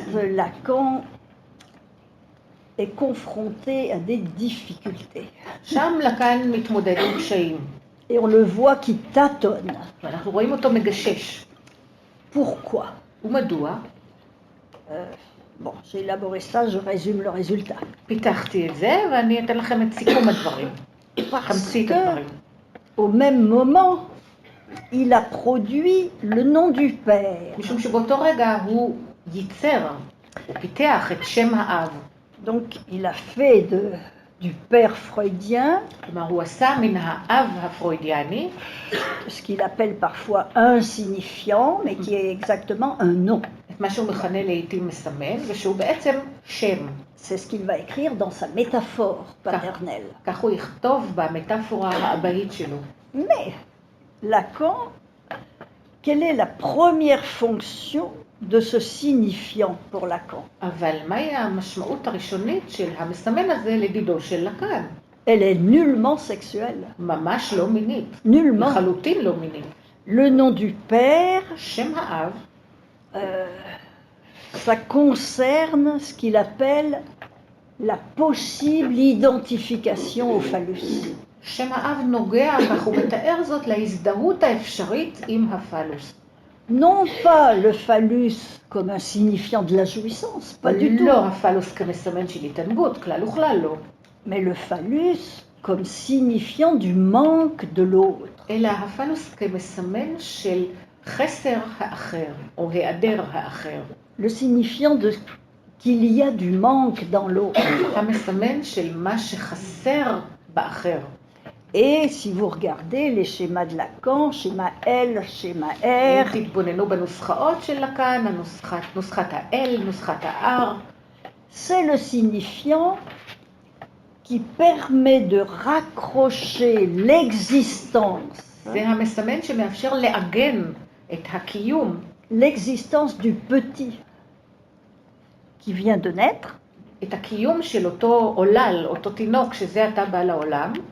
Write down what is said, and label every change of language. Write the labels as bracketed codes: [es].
[fr] Lacan est confronté à des difficultés. [he] שם לקאן מתמודד עם קשיים. [fr] Et on le voit qui tâtonne. [he] ואנחנו רואים אותו מגשש. [fr] Pourquoi? [he] ומדוע? [fr] Bon, j'ai élaboré ça, je résume le résultat. [he] פיתחתי את זה ואני אתן לכם את סיכום הדברים. [fr] Parce [he] תמצית הדברים. [fr] qu'au même moment, il a produit le nom du père. [he] משום שבאותו רגע הוא ייצר, הוא פיתח את שם האב. [fr] Donc, il a fait du père freudien [he] כלומר, הוא עשה מן האב הפרוידיאני, [fr] ce qu'il appelle parfois un signifiant, mais qui est exactement un nom. [he] את מה שהוא מכנה לעתים מסמן, ושהוא בעצם שם. [fr] C'est ce qu'il va écrire dans sa métaphore paternelle. [he] כך הוא יכתוב במטאפורה האבהית שלו. [fr] Mais, Lacan, quelle est la première fonction de ce signifiant pour Lacan? [he] אבל מהי המשמעות הראשונית של המסמן הזה לדידו של לקאן? [fr] Elle est nullement sexuelle. [he] ממש לא מינית. [fr] Nullement. [he] לחלוטין לא מינית. [fr] Le nom du père, [he] שם האב, [fr] ça concerne ce qu'il appelle la possible identification au phallus. [he] שם האב נוגע, כך הוא מתאר זאת, להזדהות האפשרית עם הפלוס. [fr] Non pas le phallus comme un signifiant de la jouissance, pas du tout, [he] לא הפלוס כמסמן של התענגות, כלל וכלל לא. [fr] mais le phallus comme signifiant du manque de l'autre. [he] אלא הפלוס כמסמן של חסר האחר, או היעדר האחר. [fr] Le signifiant de qu'il y a du manque dans l'autre. [he] המסמן של מה שחסר באחר. [fr] Et si vous regardez les schémas de Lacan, schéma L, schéma R, [he] אם תתבוננו בנוסחאות של לקאן, נוסחת ה-L, נוסחת ה-R, [fr] c'est le signifiant qui permet de raccrocher l'existence, [he] זה המסמן שמאפשר לעגן את הקיום, [fr] l'existence du petit qui vient de naître, [he] את הקיום של אותו עולל, אותו תינוק שזה עתה בא לעולם,